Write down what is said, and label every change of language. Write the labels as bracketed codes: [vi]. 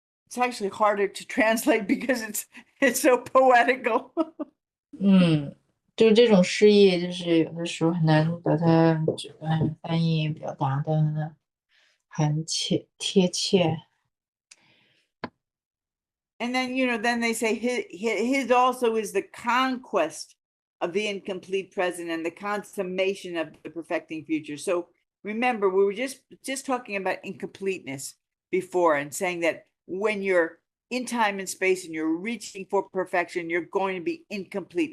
[en] It's actually harder to translate because it's so poetical. [zh] 就这种诗意，就是有的时候很难把它翻译表达的很贴切。 [en] And then, then they say his also is the conquest of the incomplete present and the consummation of the perfecting future. So remember, we were just talking about incompleteness before and saying that when you're in time and space and you're reaching for perfection, you're going to be incomplete.